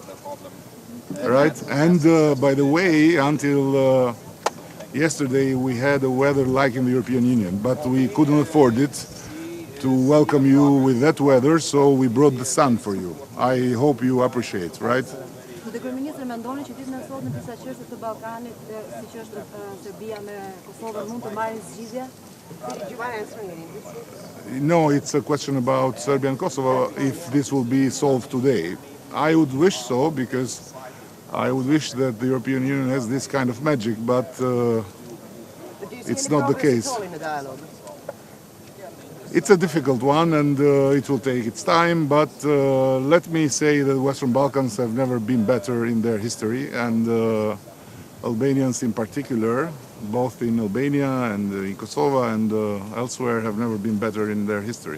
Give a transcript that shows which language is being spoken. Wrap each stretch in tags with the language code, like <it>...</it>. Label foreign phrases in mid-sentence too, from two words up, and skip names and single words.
<en>Right? And by the way, until yesterday we had a weather like in the European Union, but we couldn't afford it to welcome you with that weather, so we brought the sun for you. I hope you appreciate, right?</en> <sq>Kryeministri mendoni që ditën e sotme disa çështje të Ballkanit, siç është Serbia me Kosovën, mund të marrin zgjidhje?</sq> <en>No, it's a question about Serbia and Kosovo, if this will be solved today. I would wish so, because I would wish that the European Union has this kind of magic, but it's not the case. It's a difficult one, and it will take its time, but let me say that the Western Balkans have never been better in their history, and Albanians in particular, both in Albania and in Kosovo and elsewhere, have never been better in their history.</en>